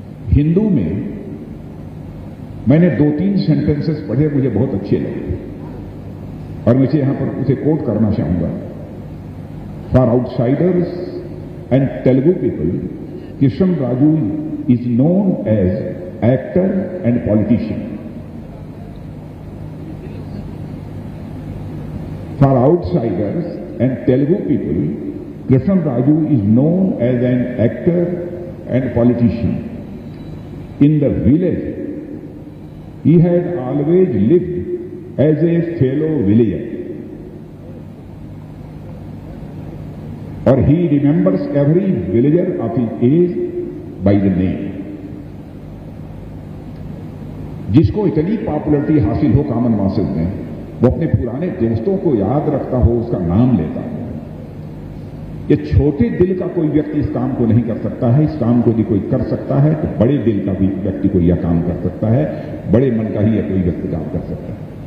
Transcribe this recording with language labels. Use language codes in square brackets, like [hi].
[hi] हिंदू में मैंने 2-3 सेंटेंसेस पढ़े, मुझे बहुत अच्छे लगे और मुझे यहां पर उसे कोट करना चाहूंगा। [en] For outsiders and Telugu people, Krishnaraju is known as actor and politician. For outsiders and Telugu people, Krishnaraju is known as an actor and politician. In the village, he had always lived as a fellow villager. Or he remembers every villager of his age by the name. [hi] जिसको इतनी popularity हासिल हो common masses में, वो अपने पुराने दोस्तों को याद रखता हो, उसका नाम लेता हो। ये छोटे दिल का कोई व्यक्ति इस काम को नहीं कर सकता है। इस काम को यदि कोई कर सकता है तो बड़े दिल का भी व्यक्ति कोई यह काम कर सकता है, बड़े मन का ही यह कोई व्यक्ति काम कर सकता है।